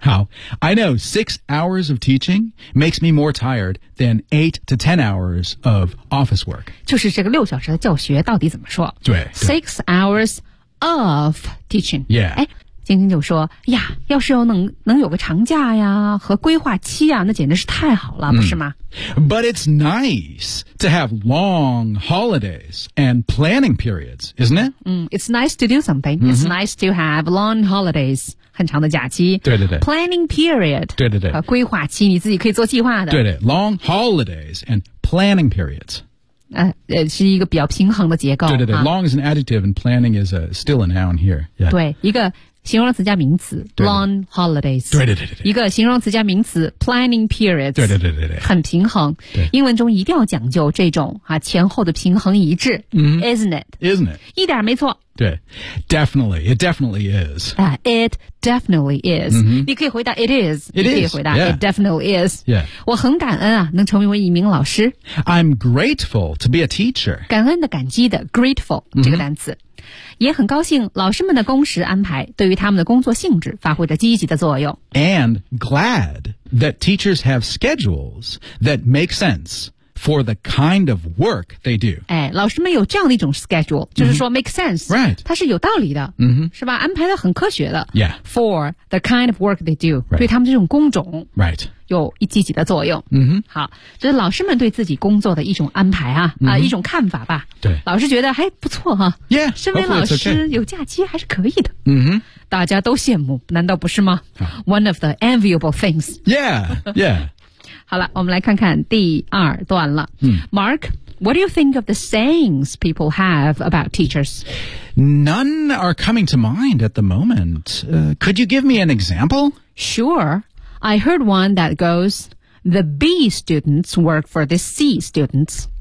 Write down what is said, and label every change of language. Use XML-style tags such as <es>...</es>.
<en>好 I know 6 hours of teaching makes me more tired than 8 to 10 hours of office work</en> <zh>就是这个六小时的教学到底怎么说对</zh> <en>6 hours of teaching yeah</en> <zh>晶晶就说呀要是能有个长假呀和规划期呀那简直是太好了、嗯、不是吗</zh> <en>But it's nice to have long holidays and planning periods, isn't it?、嗯、it's nice to do something.、嗯、it's nice to have long holidays,</en> <zh>很长的假期。对对对。</zh> <en>Planning period,</en> <zh>对对对。规划期你自己可以做计划的。</zh> <en>对对。Long holidays and planning periods.</en> <zh>是一个比较平衡的结构。对对对、啊、</zh> <en>,long is an adjective and planning is a, still a noun here.、Yeah.</en> <zh>对一个形容词加名词 ,</zh> <en>long holidays.</en> <zh>对对对对。一个形容词加名词 ,</zh> <en>planning periods.</en> <zh>对对对对对。很平衡。英文中一定要讲究这种啊前后的平衡一致。 Mm-hmm.</zh> <en>Isn't it? Isn't it?</en> <zh>一点没错。</zh> <en>对。Definitely, it definitely is.、 It definitely is.、 Mm-hmm.</en> <zh>你可以回答</zh> <en>it is. It is.</en> <zh>你可以回答、</zh> <en>yeah. it definitely is. Yeah.</en> <zh>我很感恩啊能成为一名老师。</zh> <en>I'm grateful to be a teacher.</en> <zh>感恩的感激的 grateful,、mm-hmm. 这个单词。也很高兴老师们的工时安排对于他们的工作性质发挥着积极的作用。</zh> <en>And glad that teachers have schedules that make sense for the kind of work they do.</en> <zh>哎，老师们有这样的一种 schedule， 就是说</zh> <en>make sense， right？</en> <zh>它是有道理的，嗯哼，是吧？安排的很科学的。</zh> <en>Yeah， for the kind of work they do，、 right.</en> <zh>对他们这种工种</zh> <en>，right，</en> <zh>有一积极的作用。嗯哼，好，这是老师们对自己工作的一种安排啊， mm-hmm. 啊，一种看法吧。对，老师觉得还不错哈、啊。</zh> <en>Yeah，</en> <zh>身为老师有假期还是可以的。嗯哼。大家都羡慕，难道不是吗、 oh.</zh> <en>？One of the enviable things. Yeah, yeah.</en> <zh>好了，我们来看看第二段了。嗯、</zh> <en>Mark, what do you think of the sayings people have about teachers? None are coming to mind at the moment. Could you give me an example? Sure. I heard one that goes, the B students work for the C students.</en>